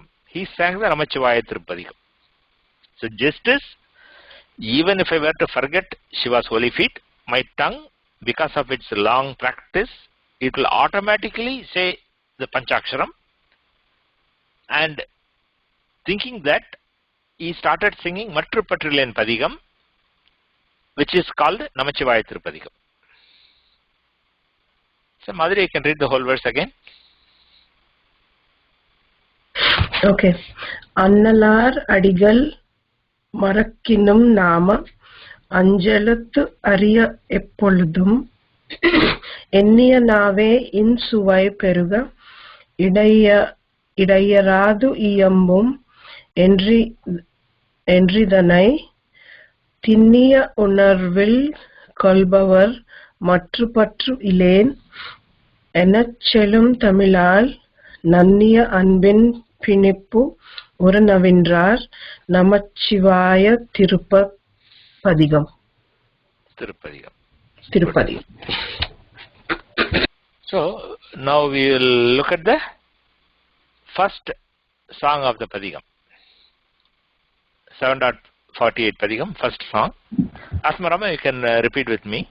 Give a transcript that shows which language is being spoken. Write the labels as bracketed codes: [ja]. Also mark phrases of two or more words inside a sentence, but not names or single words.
[en] He sang the Namacivāya Thiruppāndikkodumudi. So just as, even if I were to forget Shiva's holy feet, my tongue, because of its long practice, it will automatically say the Panchaksharam. And thinking that, he started singing maṭru patru padhigam, which is called Namacivāya Thiruppāndikkodumudi. So, Madhuri, you can read the whole verse again. Okay. [ta] சுந்தரர் அடிகள் மறக்கினும் நாம அஞ்செழுத்து அறிய எப்பொழுதும் எண்ணிய நாவே இன்சுவை பெருக இடையறாது இயம்பும் என்றிடனை துன்னிய உணர்வில் கொள்பவர் மற்று பற்று இலென் எனச் செழும் தமிழால் நன்னிய அன்பின் பிணிப்பு உறநவின்றார் நமச்சிவாய திருப்பதிகம். [en] So now we will look at the first song of the Padhigam. 7.48 Padhigam, first song. Asmarama, you can repeat with me.